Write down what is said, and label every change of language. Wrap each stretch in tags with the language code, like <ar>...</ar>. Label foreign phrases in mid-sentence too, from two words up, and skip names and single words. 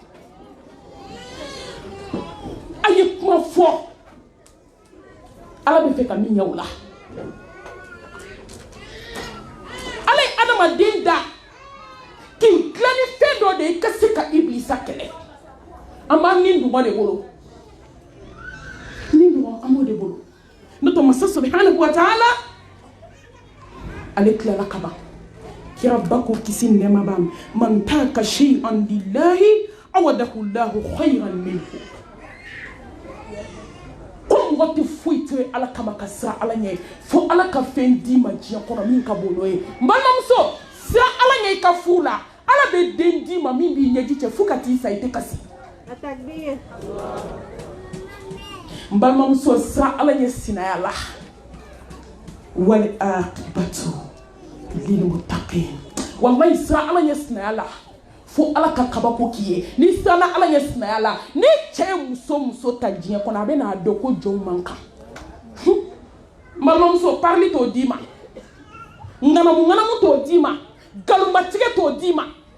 <bm>a ye kuma fɔ ala bɛ fɛ ka min ɲɛ o la ala ye adamaden da k'i dilan ni fɛn dɔ de ye i ka se ka ibilisa kɛlɛ an b'an ni dugɔ de bolo ni dugɔ an b'o de bolo n'o tɛ masa</bm> <ar>سبحانه وتعالى</ar> <bm>ale tilala ka ban kira ba ko kisi nɛɛma b'a ma</bm> <ar>من ترك شيئا لله عوضه الله خيرا منه</ar> <bm>ko mɔgɔ tɛ foyi to ala kama ka siran ala ɲɛ fo ala ka fɛn d'i ma diɲɛ kɔnɔ min ka bon n'o ye n balimamuso siran ala ɲɛ i ka furu la ala bɛ den d'i ma min b'i ɲɛji cɛ fo ka t'i sa i tɛ kasi n balimamuso siran ala ɲɛ sinaya la</bm> <ar>والعاقبة للمتقين</ar> <bm>wallahi siran ala ɲɛ sinaya la fo ala ka kabako k'i ye ni siranna ala ɲɛ sinaya la ni cɛ ye muso ta diɲɛ kɔnɔ a bɛ n'a dɔn ko jɔnw man kan n balimamuso parili t'o d'i ma ŋanamu t'o d'i ma nkalonmatigɛ t'o d'i ma</bm>